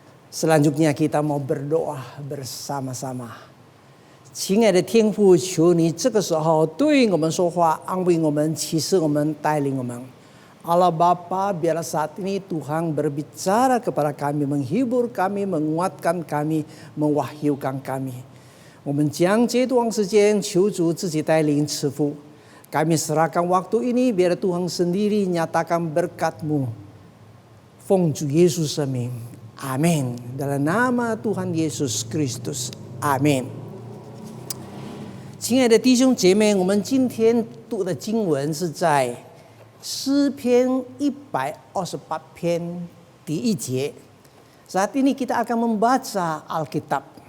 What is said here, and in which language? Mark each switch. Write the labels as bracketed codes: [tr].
[id] Selanjutnya kita mau berdoa bersama-sama. [zh] 亲爱的天父，求你这个时候对我们说话，安慰我们，启示我们，带领我们。 [id] Allah Bapa, biarlah saat ini Tuhan berbicara kepada kami, menghibur kami, menguatkan kami, mewahyukan kami. [zh] 我们将这段时间求主自己带领赐福。 [id] Kami serahkan waktu ini biar Tuhan sendiri nyatakan berkat-Mu. [zh] 奉主耶稣圣名，阿们。 [id] Dalam nama Tuhan Yesus Kristus， [zh] 阿们。亲爱的弟兄姐妹，我们今天读的经文是在诗篇128篇第1节。 [id] Saat ini kita akan membaca Alkitab.